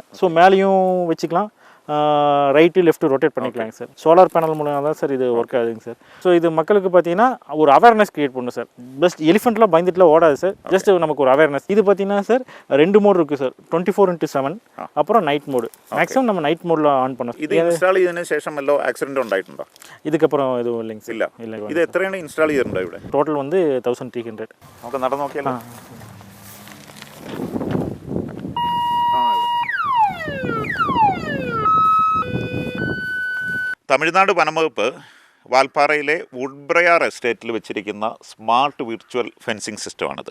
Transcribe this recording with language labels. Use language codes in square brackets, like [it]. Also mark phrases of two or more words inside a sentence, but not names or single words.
[ta] ஸோ மேலேயும் வச்சுக்கலாம், [en] right left rotate [ta] பண்ணிக்கலாங்க சார். [en] solar panel [ta] மூலம் தான் சார் இது ஒர்க் ஆகுதுங்க சார். ஸோ இது மக்களுக்கு பார்த்தீங்கன்னா ஒரு [en] awareness create [ta] பண்ணும் சார். பெஸ்ட் எலிஃபெண்ட்லாம் பயந்துட்டுலாம் ஓடாது சார், ஜஸ்ட் நமக்கு ஒரு அவேர்னஸ். இது பார்த்தீங்கன்னா சார் 2 மோடு இருக்குது சார், 24x7 அப்புறம் [en] night mode. [ta] மேக்ஸிமம் நம்ம நைட் மோடில் ஆன் பண்ணோம். [ml] ഇത് ഇൻസ്റ്റാൾ ചെയ്തതിന് ശേഷം വല്ലോ ആക്സിഡന്റ് ഉണ്ടായിട്ടുണ്ടോ? [ta] இதுக்கப்புறம் எதுவும் இல்லைங்க சார். [ml] ഇല്ല. ഇത് എത്രയാണ് ഇൻസ്റ്റാൾ ചെയ്തിട്ടുണ്ടോ ഇവിടെ? [ta] ടോട്ടൽ வந்து 1300. [ml] നമുക്ക് നടന്നു നോക്കിയാലോ? തമിഴ്നാട് വനംവകുപ്പ് വാൽപ്പാറയിലെ വുഡ്ബ്രയാർ എസ്റ്റേറ്റിൽ വെച്ചിരിക്കുന്ന [en] smart virtual fencing [ml] സിസ്റ്റമാണിത്.